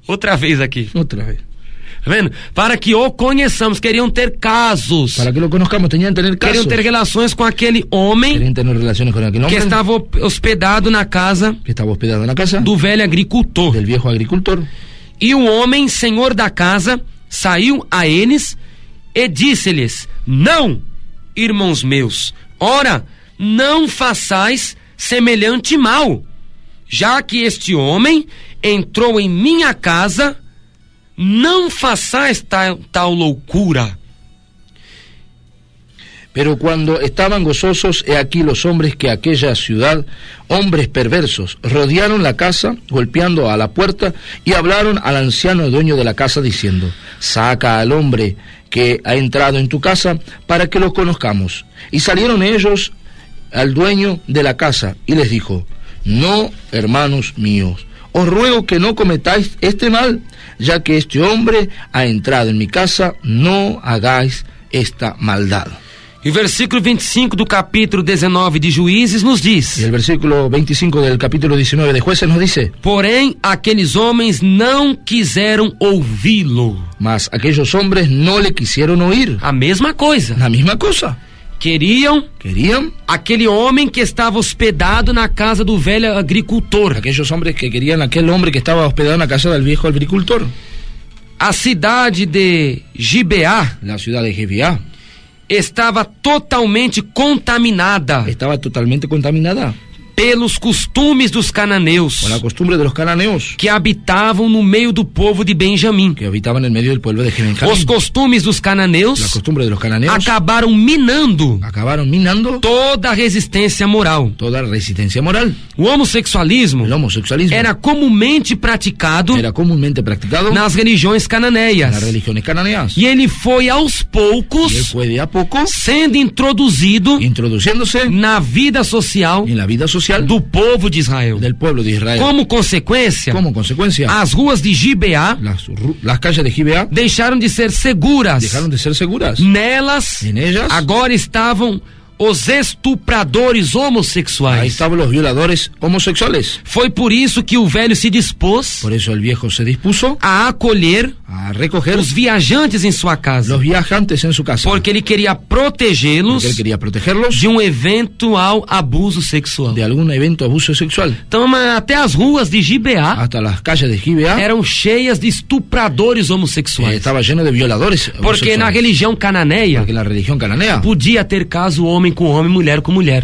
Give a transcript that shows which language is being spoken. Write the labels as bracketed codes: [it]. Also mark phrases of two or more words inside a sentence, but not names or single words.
[pt] Outra vez aqui. [es] Otra vez. [pt] Tá vendo? Para que o conheçamos. Queriam ter casos. [es] Para que lo conozcamos, tenían que tener casos. [pt] Queriam ter relações com aquele homem [es] Querían tener relaciones con aquel que hombre [pt] estava hospedado na casa [es] que estaba hospedado en la casa [pt] do velho agricultor. [es] del viejo agricultor. [pt] E o homem, senhor da casa, saiu a eles e disse-lhes: não, irmãos meus, ora, não façais semelhante mal, já que este homem entrou em minha casa, não façais tal loucura. [es] Pero cuando estaban gozosos, he aquí los hombres que aquella ciudad, hombres perversos, rodearon la casa, golpeando a la puerta, y hablaron al anciano dueño de la casa, diciendo: saca al hombre que ha entrado en tu casa, para que lo conozcamos. Y salieron ellos al dueño de la casa, y les dijo: no, hermanos míos, os ruego que no cometáis este mal, ya que este hombre ha entrado en mi casa, no hagáis esta maldad. [pt] E o versículo 25 do capítulo 19 de Juízes nos diz: [es] Y el versículo 25 del capítulo 19 de Jueces nos dice: [pt] porém, aqueles homens não quiseram ouvi-lo. [es] mas aquellos hombres no le quisieron oír. [pt] A mesma coisa. [es] La misma cosa. [pt] Queriam [es] Querían [pt] aquele homem que estava hospedado na casa do velho agricultor. [es] aquellos hombres que querían aquel hombre que estaba hospedado en la casa del viejo agricultor. [pt] A cidade de Gibeá [es] La ciudad de Gibeá [pt] estava totalmente contaminada [es] estaba totalmente contaminada [pt] pelos costumes dos cananeus [es] por la costumbre de los cananeos [pt] que habitavam no meio do povo de Benjamim. [es] que habitaban en medio del pueblo de [pt] Os [es] Benjamín. [pt] costumes dos [es] La [pt] cananeus [es] costumbre de los cananeos [pt] acabaram minando [es] acabaron minando [pt] toda a resistência moral. [es] toda la resistencia moral. [pt] O homossexualismo [es] El homosexualismo [pt] era comumente praticado [es] era comúnmente practicado [pt] nas religiões [es] en [pt] cananeias. [es] las religiones cananeas. [pt] E ele foi aos [es] Y él [pt] poucos [es] fue de a poco [pt] sendo introduzido [es] introduciéndose [pt] na vida social [es] en la vida social [pt] do povo de Israel. [es] del pueblo de Israel. [pt] Como consequência, [es] Como consecuencia, [pt] as ruas de Gibeá [es] las calles de Gibeá [pt] deixaram de ser seguras. [es] dejaron de ser seguras. [pt] Nelas, [es] En ellas [pt] agora estavam os estupradores [es] ahí [pt] homossexuais. [es] estaban los violadores homosexuales. [pt] Foi por isso que o velho se dispôs [es] Por eso el viejo se dispuso [pt] a acolher [es] a a recoger [pt] os viajantes em sua casa. [es] Los viajantes en su casa. [pt] Porque ele queria protegê-los de um eventual abuso sexual. [es] De algum evento abuso sexual. [pt] Então, até as ruas de Gibeá, [es] hasta las calles de Gibeá, [pt] eram cheias de estupradores homossexuais. [es] Estava lleno de violadores. [pt] Porque na religião cananeia, podia ter caso homem com homem, mulher com mulher.